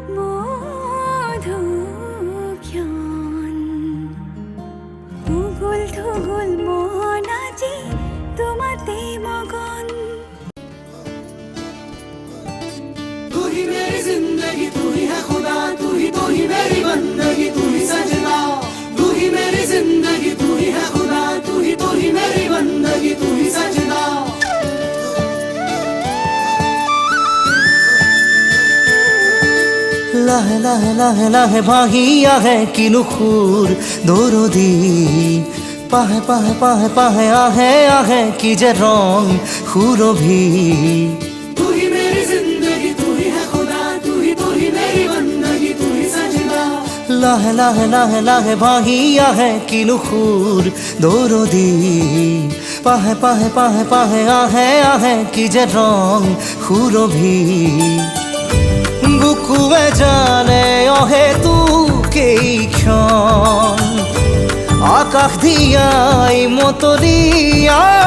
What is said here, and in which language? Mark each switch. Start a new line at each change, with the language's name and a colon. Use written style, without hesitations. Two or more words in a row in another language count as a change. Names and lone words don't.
Assamese: মধুক্ষণ উগুল থুগুল মন আজি তোমাতে মগন
Hindi: तू ही मेरी जिंदगी तू ही है खुदा तू ही मेरी बंदगी तू ही सजना तू ही मेरी जिंदगी तू ही है खुदा तू ही मेरी बंदगी तू ही सजना
Assamese: লাহে লাহে লাহে লাহে ভাহি আহে কিনো সুৰ দৌৰদি পাহে পাহে পাহে পাহে আহে আহে কি যে ৰং সুৰভি
Hindi: तू ही मेरी जिंदगी तू ही है खुदा तू ही मेरी बंदगी तू ही सजना
Assamese: লাহে লাহে লাহে লাহে ভাহি আহে কিনো সুৰ দৌৰদি পাহে পাহে পাহে পাহে আহে আহে কি যে ৰং সুৰভি বুক বুকুৱে জানে অহেতুকেই ক্ষণ আকাশ দিয়াই মতলীয়া